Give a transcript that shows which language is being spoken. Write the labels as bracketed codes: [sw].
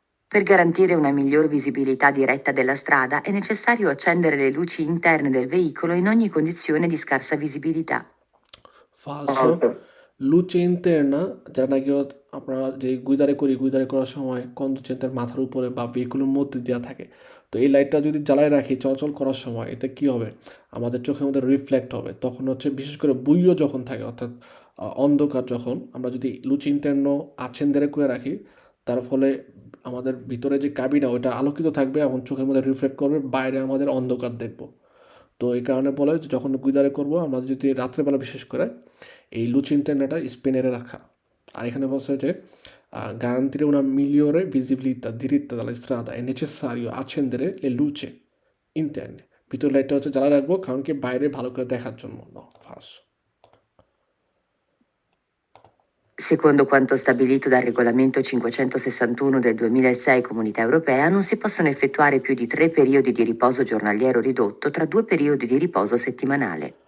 [it] Per garantire una miglior visibilità diretta della strada è necessario accendere le luci interne del veicolo in ogni condizione di scarsa visibilità. Falso. Falso. luce interna [bn] যারা নাকি আপনারা যে গুইদারে করার সময় কন্ডুসেন্টের মাথার উপরে বা ভেহিকুলের মধ্যে দেওয়া থাকে। তো এই লাইটটা যদি জ্বালায় রাখি চলাচল করার সময় এতে কি হবে, আমাদের চোখের মধ্যে রিফ্লেক্ট হবে। তখন হচ্ছে বিশেষ করে বুইও যখন থাকে অর্থাৎ অন্ধকার যখন আমরা যদি লুচি ইন্টারনো আছেন্দেরে করে রাখি, তার ফলে আমাদের ভিতরে যে কাবিনা ওটা আলোকিত থাকবে এবং চোখের মধ্যে রিফ্লেক্ট করবে, বাইরে আমাদের অন্ধকার দেখব। তো এই কারণে বলে যে যখন গুইদারে করবো আমরা যদি রাত্রেবেলা বিশেষ করে এই [it] luce interneta spegnere [bn] রাখা। আর এখানে বলছে যে [it] garantire una migliore visibilità diritta dalla strada è necessario accendere le luci interne। [bn] ভিতরে লাইটটা হচ্ছে জ্বালা রাখবো কারণ কি বাইরে ভালো করে দেখার জন্য। [it] No, falso। Secondo quanto stabilito dal regolamento 561 del 2006 Comunità Europea, non si possono effettuare più di 3 periodi di riposo giornaliero ridotto tra 2 periodi di riposo settimanale.